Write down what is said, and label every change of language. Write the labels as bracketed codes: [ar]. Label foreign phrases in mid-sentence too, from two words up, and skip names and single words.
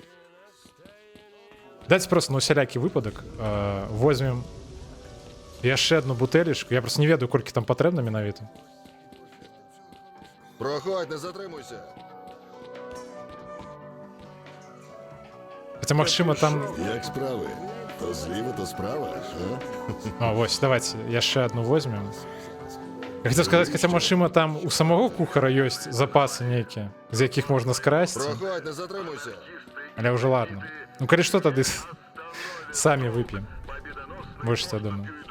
[be] Дайце просто на усялякі выпадак возьмем яшчэ одну бутэлечку. Я просто не ведаю, колькі там патрэбна менавіта. [uk] Проходь, не затримуйся. [be] Хаця, магчыма, там... [uk] Як справи? То зліва, то справа, а? [be] Вось, давайте яшчэ одну возьмем. [ru] Я хотел сказать, хотя, машина там у самого кухара есть запасы некие, из якіх можно скрасти. [uk] Проходь, не затримуйся. [ru] Але уже ладно. Ну, коли что, тогда сами выпьем. Больше что, я думаю.